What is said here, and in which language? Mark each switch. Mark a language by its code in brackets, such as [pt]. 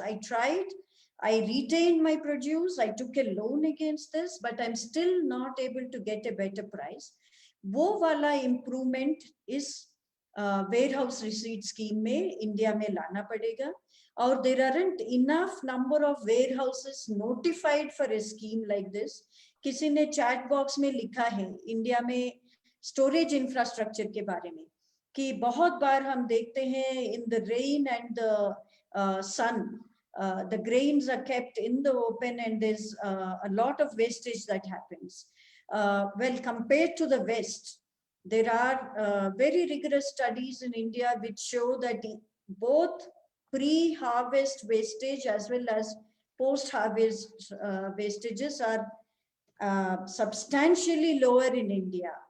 [en] I tried, I retained my produce, I took a loan against this, but I'm still not able to get a better price. [hi] वो वाला improvement इस warehouse receipt scheme में India में लाना पड़ेगा, और [en] there aren't enough number of warehouses notified for a scheme like this. [hi] किसी ने chat box में लिखा है इंडिया में स्टोरेज इंफ्रास्ट्रक्चर के बारे में कि बहुत बार हम देखते हैं [en] In the rain and the sun the grains are kept in the open and there is a lot of wastage that happens. Well compared to the west, there are very rigorous studies in India which show that both pre-harvest wastage as well as post-harvest wastages are substantially lower in India.